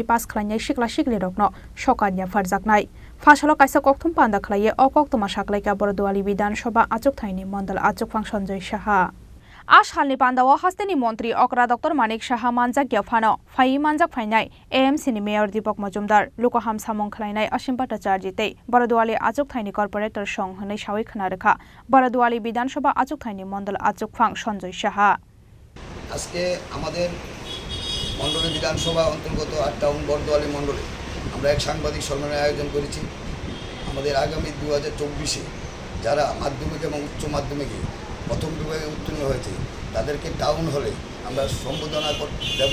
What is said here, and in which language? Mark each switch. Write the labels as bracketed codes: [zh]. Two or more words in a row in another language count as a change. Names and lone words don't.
[trp] पास खालायनाय सिख्ला सिख्लिरकनो सकानिया फारजाकनाय फासलो काइसा कक्थुम पान्दा खालायो अ कक्तुमा साख्लायका बारादवाली विधानसभा आचुकथायनि मण्डल आचुकफां सञ्जय साहा आसालनि पान्दाव हास्तेनि मन्त्री अकरा डक्टर मानिक साहा मानजाक याफानो फाइ मानजाक फाइनाय एएमसी नि मेयर दीपक मजुमदार लुकहाम सामं खलायनाय असीम भट्टाचार्यते बारादवाली आचुकथायनि कर्पोरेटर सं हनै सावै खनारेखा बारादवाली विधानसभा आचुकथायनि मण्डल आचुकफां सञ्जय साहा [bn] আজকে আমাদের মণ্ডলী বিধানসভা অন্তর্গত 8 টাউন বরদোয়ালি মণ্ডলে আমরা এক সাংবাদিক সম্মেলনের আয়োজন করেছি। আমাদের আগামী 2024-এ যারা মাধ্যমিক এবং উচ্চ মাধ্যমিকে প্রথম বিভাগে উত্তীর্ণ হয়েছে তাদেরকে টাউন হলে আমরা সম্বোধনা দেব।